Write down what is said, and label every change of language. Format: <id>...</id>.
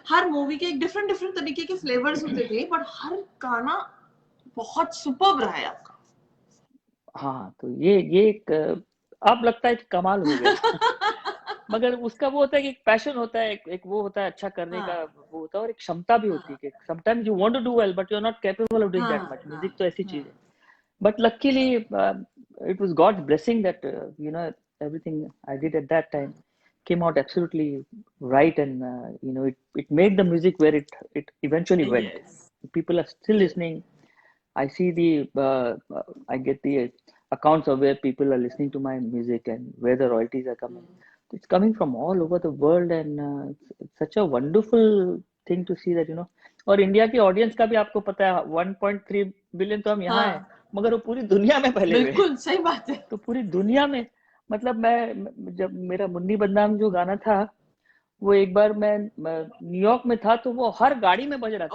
<hi>हर movie के एक different different तरीके के फ्लेवर्स होते थे, बट हर गाना बहुत सुपर्ब रहा है आपका। हाँ, तो ये एक अब लगता है कि कमाल हो गया। मगर उसका वो होता है कि एक पैशन होता है, एक वो होता है अच्छा करने का, हाँ वो होता है, और एक क्षमता भी होती हाँ है कि</hi> <en>sometimes you want to do well but you are not capable of doing that</en> <hi>हाँ</hi> <en>Much.</en> <hi>हाँ म्यूजिक तो ऐसी चीज हाँ है.</hi> <en>But luckily, it was God's blessing that everything I did at that time came out absolutely right, and it made the music where it eventually went. Yes People are still listening. I see I get the accounts of where people are listening to my music and where the royalties are coming. It's coming from all over the world, and it's such a wonderful thing to see that.</en> <hi>और India की audience का भी आपको पता है 1.3 billion तो हम यहाँ हैं, हाँ मगर वो पूरी दुनिया में फैले हुए हैं. बिल्कुल सही बात है. तो पूरी दुनिया में, मतलब जब मेरा मुन्नी बदनाम जो गाना था, वो एक बार मैं न्यूयॉर्क में था, तो वो हर गाड़ी में बज रहा था.</hi>